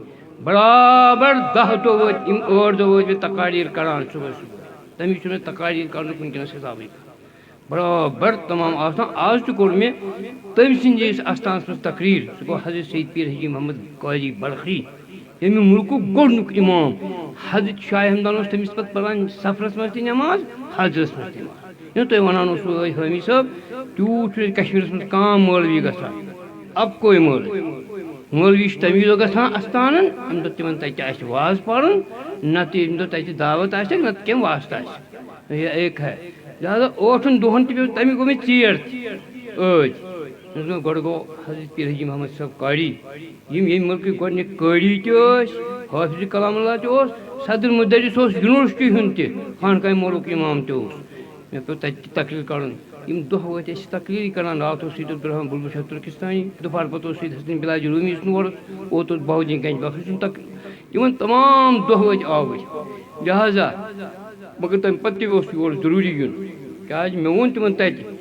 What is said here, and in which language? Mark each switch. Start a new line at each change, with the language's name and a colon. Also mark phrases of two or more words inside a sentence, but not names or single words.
Kashmiri: برابر 10 دۄہ وٲتۍ یِم 8 دۄہ وٲتۍ مےٚ تقاریٖر کران صُبحٲے صُبحٲے تَمہِ وِزِ چھُنہٕ مےٚ تقاریٖر کرنُک وٕنکٮ۪نس حِسابٕے برابر تمام آسان آز تہِ کوٚر مےٚ تٔمۍ سٕنٛدِس استانس منٛز تقریٖر سُہ گوٚو حضرت سید پیٖر حجی محمد قاری بلخی ییٚمہِ مُلکُک گۄڈنیُک اِمام حضرت شاہ ہمدان اوس تٔمِس پتہٕ پران سفرس منٛز تہِ نٮ۪ماز حجس منٛز تہِ نٮ۪ماز ییٚلہِ تۄہہِ ونان اوسوٕ ٲدۍ حٲمی صٲب تیوٗت چھُنہٕ کشمیٖرس منٛز کانٛہہ مولوی گژھان اَکوے مولوی چھُ تَمہِ دۄہ گژھان استانن ییٚمہِ دۄہ تِمن تتہِ آسہِ واز پرُن نتہٕ ییٚمہِ دۄہ تتہِ دعوت آسٮ۪کھ نتہٕ کیٚنٛہہ واسطہٕ آسہِ
Urdu: یہ ایک ہے
Kashmiri: لہٰذا 8 دۄہن تہِ پیٚو تَمیُک گوٚو مےٚ ژیر تہِ ٲدۍ گۄڈٕ گوٚو حضرت پیٖر حجی محمد صٲب قاری یِم ییٚمہِ مُلکٕکۍ گۄڈنِکۍ قٲری تہِ ٲسۍ حافظ کلام اللہ تہِ اوس صدر مدرس اوس یونیورسٹی ہُنٛد تہِ خانقاہ مولوٗک اِمام تہِ اوس مےٚ پیٚو تتہِ تہِ تقریٖر کرُن یِم دۄہ وٲتۍ أسۍ تقریٖرٕے کران راتھ اوس سید عبدالرحمان بلبل شاہ ترکستانی دُپہر پتہٕ اوس سید حسن بلاج روٗمی یُس نور اوت اوس باودین گنج بخش سُنٛد تقریٖر یِمن تمام دۄہ وٲتۍ آوٕرۍ لہٰذا مگر تَمہِ پتہٕ تہِ اوس یور ضروٗری یُن کیٛازِ مےٚ ووٚن تِمن تتہِ